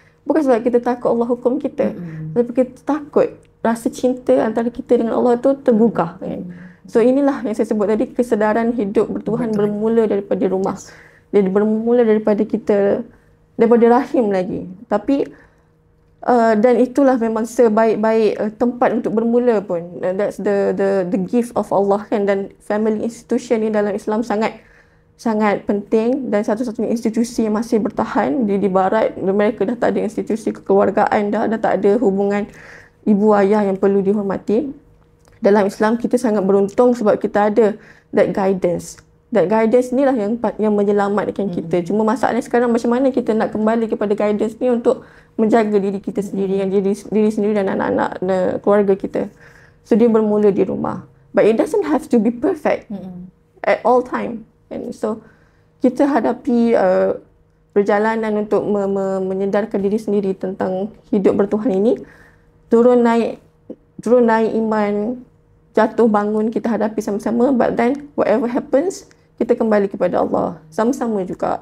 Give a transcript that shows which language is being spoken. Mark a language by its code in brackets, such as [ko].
[ms] Bukan sebab kita takut Allah hukum kita, tapi kita takut rasa cinta antara kita dengan Allah tu tergugah. Kan? So, inilah yang saya sebut tadi, kesedaran hidup bertuhan bermula daripada rumah. Dia bermula daripada kita, daripada rahim lagi. Tapi Dan itulah memang sebaik-baik tempat untuk bermula pun. [en] That's the gift of Allah [ms] kan. Dan family institution ni dalam Islam sangat penting, dan satu-satunya institusi yang masih bertahan di barat. Mereka dah tak ada institusi kekeluargaan, dah tak ada hubungan ibu ayah yang perlu dihormati. Dalam Islam kita sangat beruntung sebab kita ada [en] that guidance. That guidance [ms] ni lah yang menyelamatkan kita. Cuma masalahnya sekarang macam mana kita nak kembali kepada guidance ni untuk menjaga diri kita sendiri, diri sendiri dan anak-anak dan keluarga kita. So dia bermula di rumah. [en] But it doesn't have to be perfect at all time. [ms] And so kita hadapi perjalanan untuk menyedarkan diri sendiri tentang hidup bertuhan ini. Turun naik iman, jatuh bangun kita hadapi sama-sama. But then whatever happens, kita kembali kepada Allah sama-sama juga.